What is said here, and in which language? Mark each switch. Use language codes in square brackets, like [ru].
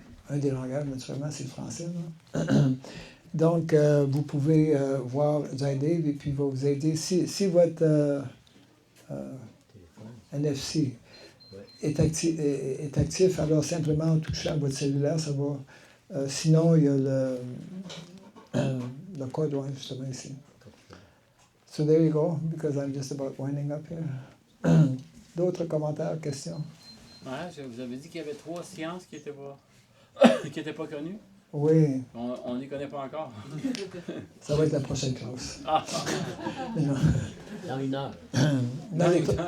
[fr] Un des langages, naturellement, c'est le français. Là. Donc, vous pouvez voir Zaydev et puis il va vous aider. Si votre NFC est actif, alors simplement en touchant votre cellulaire, ça va. Sinon, il y a le code, ouais, justement ici. [en] So there you go, because I'm just about winding up here. [fr] D'autres commentaires, questions? Ouais, vous avez dit qu'il y avait 3 sciences qui n'étaient pas connues. Oui. On n'y connaît pas encore. Ça va être la prochaine classe. Ah. Non. Dans 1 heure. Dans les,